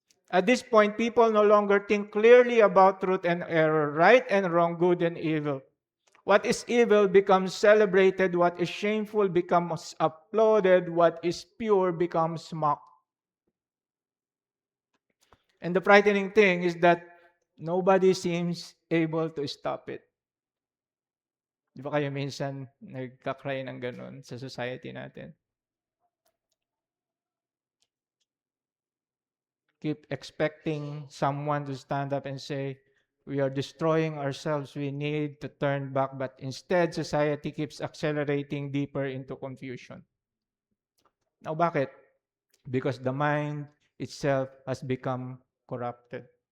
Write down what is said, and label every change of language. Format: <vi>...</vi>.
<en>At this point, people no longer think clearly about truth and error, right and wrong, good and evil. What is evil becomes celebrated, what is shameful becomes applauded, what is pure becomes mocked. And the frightening thing is that nobody seems able to stop it.</en> <tl>Di ba kayo minsan nagkakry ng ganun sa society natin?</tl> <en>Keep expecting someone to stand up and say, we are destroying ourselves, we need to turn back. But instead, society keeps accelerating deeper into confusion. Now,</en> <tl>bakit?</tl> <en>Because the mind itself has become corrupted.</en>